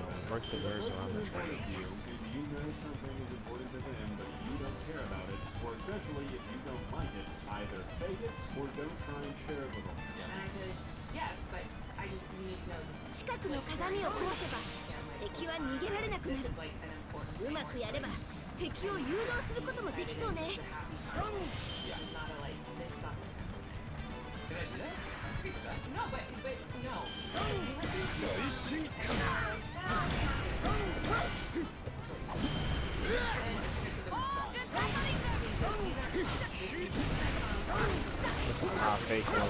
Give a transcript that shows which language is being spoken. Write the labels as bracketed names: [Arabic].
[English] Work the verse on the train. And you know something is important to them, but you don't care about it, or especially if you don't like it, either fake it or don't try and share it with them. and I said, yes, but I just need to know this. [Japanese] 近くの鏡を壊せば敵は逃げられなくな [English] This is like an important [Japanese] うまくやれば敵を誘導することもできそうね [English] This is not a like this sucks kind of thing. Did I do that? I agree with that. No, but no. So you listen to the songs and you're like, that's not this is that's what you said. These aren't songs. These aren't songs. This is Ah, fake one.